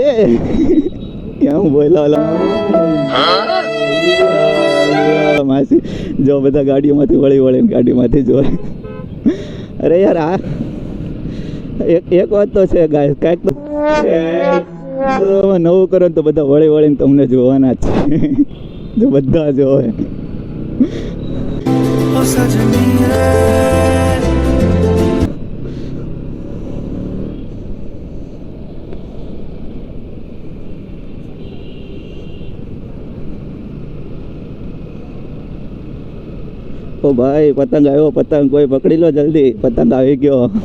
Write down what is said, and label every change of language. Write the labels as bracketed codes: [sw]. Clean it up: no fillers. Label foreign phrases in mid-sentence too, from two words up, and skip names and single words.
[gu] ક્યાં બોલા માસી જો બધા ગાડીઓમાંથી વળી ગાડીમાંથી જોવે. અરે યાર આ એક વાત તો છે ગાય, કાંઈક તો નવું કરો તો બધા વળીને તમને જોવાના જ છે. જો બધા જોવે. [hi] ओ सजनी रे [gu] ઓ ભાઈ પતંગ આવ્યો, પતંગ કોઈ પકડી લો જલ્દી, પતંગ આવી ગયો.